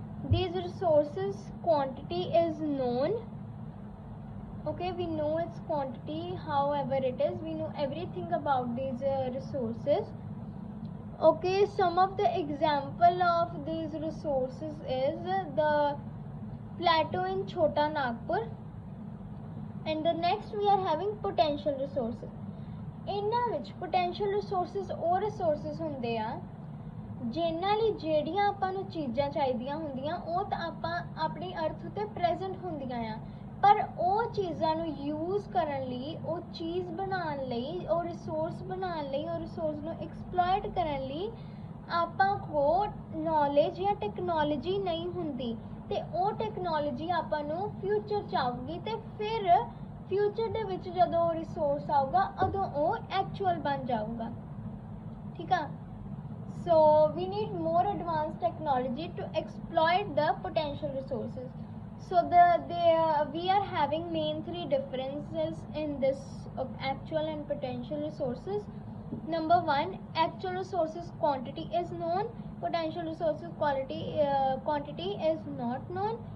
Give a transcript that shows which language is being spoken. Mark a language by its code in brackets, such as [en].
[en] These resources quantity is known. Okay, we know its quantity, however it is, we know everything about these resources. Okay, some of the example of these resources is the plateau in Chota Nagpur, and the next we are having potential resources. [pa] ਇਹਨਾਂ ਵਿੱਚ potential resources ਉਹ resources ਹੁੰਦੇ ਆ ਜਿਨ੍ਹਾਂ ਲਈ ਜਿਹੜੀਆਂ ਆਪਾਂ ਨੂੰ ਚੀਜ਼ਾਂ ਚਾਹੀਦੀਆਂ ਹੁੰਦੀਆਂ ਉਹ ਤਾਂ ਆਪਾਂ ਆਪਣੀ ਅਰਥ ਉੱਤੇ ਪ੍ਰੈਜ਼ੈਂਟ ਹੁੰਦੀਆਂ ਆ, ਪਰ ਉਹ ਚੀਜ਼ਾਂ ਨੂੰ ਯੂਜ਼ ਕਰਨ ਲਈ, ਉਹ ਚੀਜ਼ ਬਣਾਉਣ ਲਈ, ਉਹ ਰਿਸੋਰਸ ਬਣਾਉਣ ਲਈ, ਉਹ ਰਿਸੋਰਸ ਨੂੰ ਐਕਸਪਲੋਇਟ ਕਰਨ ਲਈ ਆਪਾਂ ਕੋਲ ਨੌਲੇਜ ਜਾਂ ਟੈਕਨੋਲੋਜੀ ਨਹੀਂ ਹੁੰਦੀ, ਤੇ ਉਹ ਟੈਕਨੋਲੋਜੀ ਆਪਾਂ ਨੂੰ ਫਿਊਚਰ 'ਚ ਆਊਗੀ ਤੇ ਫਿਰ ਫਿਊਚਰ ਦੇ ਵਿੱਚ ਜਦੋਂ ਉਹ ਰਿਸੋਰਸ ਆਊਗਾ ਉਦੋਂ ਉਹ ਐਕਚੁਅਲ ਬਣ ਜਾਊਗਾ। ਠੀਕ ਆ, [en] so we need more advanced technology to exploit the potential resources. So we are having main three differences in this actual and potential resources. Number one, actual resources quantity is known, potential resources quantity is not known.